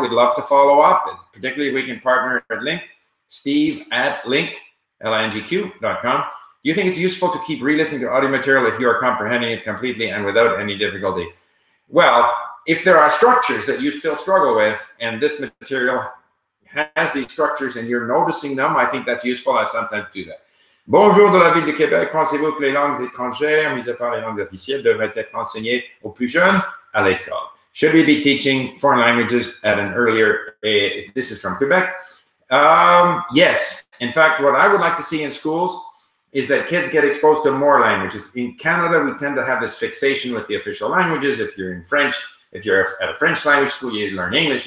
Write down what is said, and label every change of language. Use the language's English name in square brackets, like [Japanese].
[English] We'd love to follow up, particularly if we can partner at LingQ. Steve@lingq, LingQ.com. Do you think it's useful to keep re-listening to audio material if you are comprehending it completely and without any difficulty? Well, if there are structures that you still struggle with, and this material has these structures and you're noticing them, I think that's useful. I sometimes do that. [French] Bonjour de la ville de Québec. Pensez-vous que les langues étrangères, mis à part les langues officielles, devraient être enseignées aux plus jeunes à l'école? [English] Should we be teaching foreign languages at an earlier age? This is from Quebec. Yes. In fact, what I would like to see in schools is that kids get exposed to more languages. In Canada, we tend to have this fixation with the official languages. If you're in French, if you're at a French language school, you learn English.